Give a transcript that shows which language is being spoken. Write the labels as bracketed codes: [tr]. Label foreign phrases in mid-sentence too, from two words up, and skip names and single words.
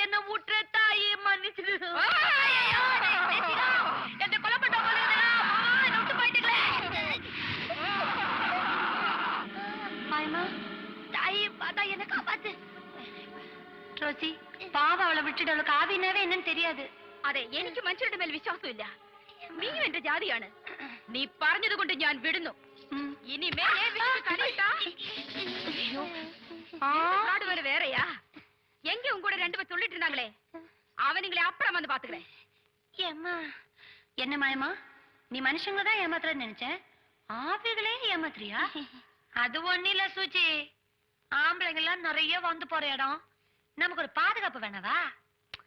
[ta] என்ன ஊற்று தாயே, மன்னிச்சிடு. என்ன கொலை பண்ண போயிட்டுங்களே. மாயமா தாயே, பார்த்தா என்ன காப்பாத்து. ரோசி பாவ அவளை விட்டுட்டு, அவளுக்கு ஆவினாவே என்னன்னு தெரியாது. [ml] അതെ, എനിക്ക് മനുഷ്യരുടെ മേൽ വിശ്വാസമില്ല. നീ എന്റെ ജാതിയാണ്. നീ പറഞ്ഞത് കൊണ്ട് ഞാൻ വിടുന്നു. ഇനി മേലെ വേറെയാ [ta] எங்க உங்க கூட 2 பேர் சொல்லிட்டு இருந்தாங்களே, அவனுங்களே அப்புறம் வந்து பாத்துக்கிறேன். என்ன மாயமா, நீ மனுஷங்களை தான் ஏமாத்துறன்னு நினைச்சேன், ஆவிகளே ஏமாத்துறியா? அது ஒண்ணு இல்ல சூச்சி, ஆம்பளைங்க எல்லாம் நிறைய வந்து போற இடம், நமக்கு ஒரு பாதுகாப்பு வேணவா?